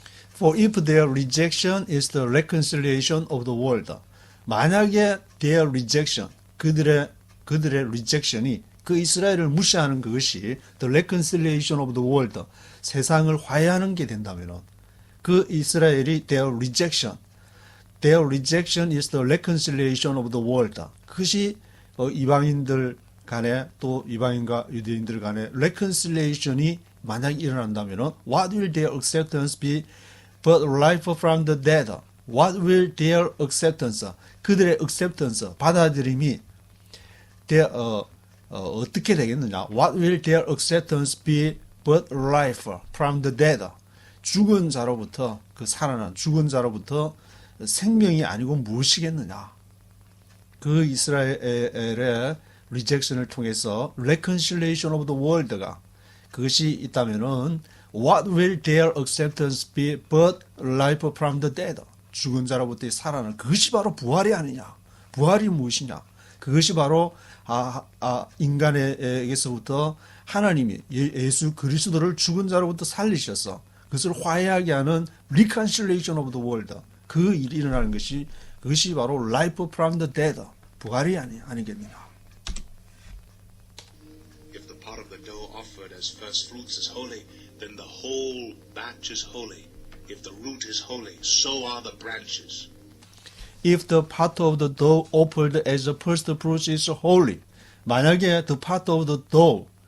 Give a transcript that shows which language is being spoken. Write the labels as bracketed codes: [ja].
[en] For if their rejection is the reconciliation of the world, [ko] 만약에 [en] their rejection, 그들의 rejection이 [ko] 그 이스라엘을 무시하는 그것이 [en] the reconciliation of the world, [ko] 세상을 화해하는 게 된다면 그 이스라엘이 [en] their rejection is the reconciliation of the world. [ko] 그것이 이방인들 간에 또 이방인과 유대인들 간에 reconciliation이 만약 일어난다면 [en] what will their acceptance be but life from the dead? What will their acceptance? [ko] 그들의 acceptance, 받아들임이 어떻게 되겠느냐? [en] What will their acceptance be but life from the dead? [ko] 죽은 자로부터 그 살아난 죽은 자로부터 생명이 아니고 무엇이겠느냐? 그 이스라엘의 rejection을 통해서 [en] reconciliation of the world [ko] 가 그것이 있다면은 [en] what will their acceptance be but life from the dead? [ko] 죽은 자로부터의 살아난 그것이 바로 부활이 아니냐? 부활이 무엇이냐? 그것이 바로 인간에게서부터 하나님이 예수 그리스도를 죽은 자로부터 살리셔서 그것을 화해하게 하는 [en] reconciliation of the world. [ko] 그 일이 일어나는 것이 그것이 바로 [en] life from the dead. [ko] 부활이 아니겠느냐. [en] If the part of the dough offered as first fruits is holy, then the whole batch is holy. If the root is holy, so are the branches. If the part of the dough offered as the first fruits is holy, [ko] 만약에 [en] the part of the dough,